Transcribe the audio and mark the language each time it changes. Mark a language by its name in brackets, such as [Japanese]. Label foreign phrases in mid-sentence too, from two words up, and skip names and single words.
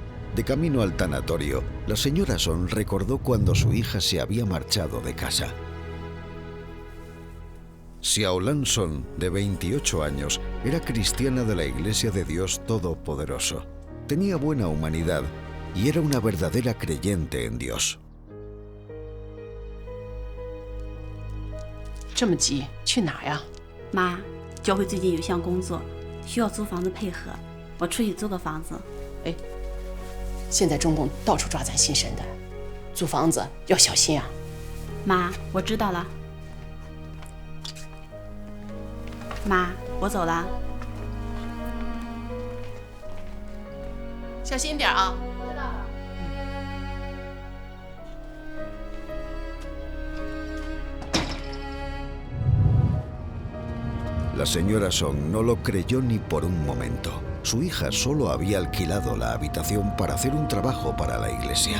[Spanish] De camino al tanatorio, la señora Son recordó cuando su hija se había marchado de casa. Xiaolan Son, de 28 años, era cristiana de la Iglesia de Dios Todopoderoso. Tenía buena humanidad y era una verdadera creyente en Dios. [Chinese] 这么急，去哪呀？妈，教会最近有项工作，需要租房子配合，我出去租个房子。哎，现在中共到处抓咱信神的，租房子要小心啊。妈，我知道了。妈，我走了。小心点啊。 [Spanish] La señora Song no lo creyó ni por un momento. Su hija solo había alquilado la habitación para hacer un trabajo para la iglesia.